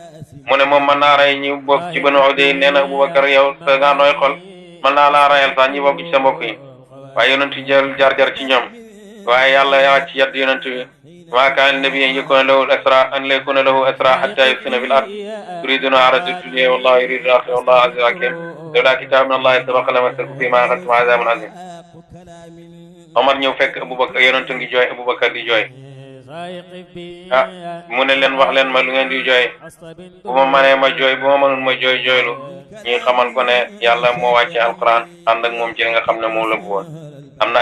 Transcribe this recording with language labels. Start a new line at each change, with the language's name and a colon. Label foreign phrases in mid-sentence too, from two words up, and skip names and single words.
Wolof: mu ne moom mën naa rey ñi bokk ci banu Uday nee na Abubakar yow sa nga nooy xol mën naa laa reyal sax ñi bokk ci sa mbokk yi waaye yonent jël jar ci ñoom waaye yàlla wàcc yadd yonent bi
Arabic: ما كان نبيا يكون له الأسرى أن لا يكون له أسرى حتى يثخن في الأرض يريدون عرض الدنيا والله يريد الآخرة والله عزيز حكيم لولا كتاب من الله سبق لمسكم فيما أخذتم عذاب عظيم
Wolof: Omar ñëw fekk Abubakar yonent ngi jooy Abubakar di jooy mu ne leen wax leen ma lu ngeen di jooy bu ma mënee ma jooy bu ma mënul ma jooylu ñi xamal ko ne yàlla moo wàcce alquran ànd ak moom ci li nga xam ne moom la bëggoon am na